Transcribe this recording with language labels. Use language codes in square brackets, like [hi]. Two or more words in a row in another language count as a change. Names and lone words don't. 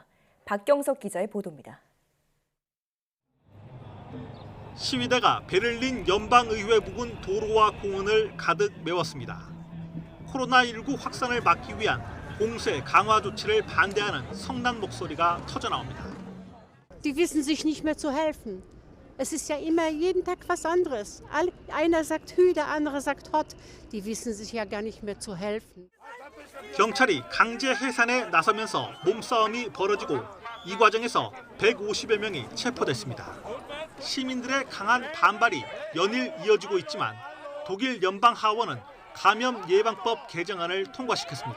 [ko] 박경석 기자의 보도입니다. 시위대가 베를린 연방의회 부근 도로와 공원을 가득 메웠습니다. 코로나19 확산을 막기 위한 봉쇄 강화 조치를 반대하는 성난 목소리가 터져나옵니다. [de] Die wissen sich nicht mehr zu helfen. Es ist ja immer jeden Tag was anderes. Einer sagt Hü, der andere sagt Hot. Die wissen sich ja gar nicht mehr zu helfen. [ko] 경찰이 강제 해산에 나서면서 몸싸움이 벌어지고 이 과정에서 150여 명이 체포됐습니다. 시민들의 강한 반발이 연일 이어지고 있지만 독일 연방 하원은 감염 예방법 개정안을 통과시켰습니다.